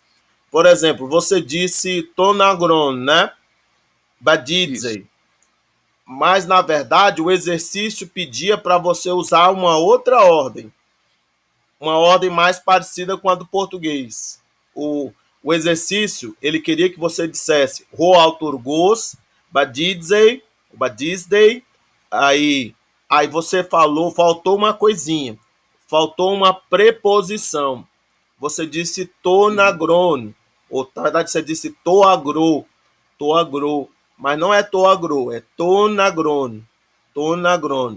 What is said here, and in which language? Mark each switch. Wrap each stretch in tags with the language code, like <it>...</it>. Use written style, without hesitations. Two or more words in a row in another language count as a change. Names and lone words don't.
<pt>Por exemplo, você disse tonagron, né? Badidzei. Mas, na verdade, o exercício pedia para você usar uma outra ordem. Uma ordem mais parecida com a do português. O exercício, ele queria que você dissesse</pt> <el>ὁ αὐτουργός, βαδίζει, βαδίζει,</el> <pt>aí você falou, faltou uma coisinha, faltou uma preposição. Você disse tonagron, ou na verdade você disse toagro, mas não é toagro, é tonagron, tonagron.</pt>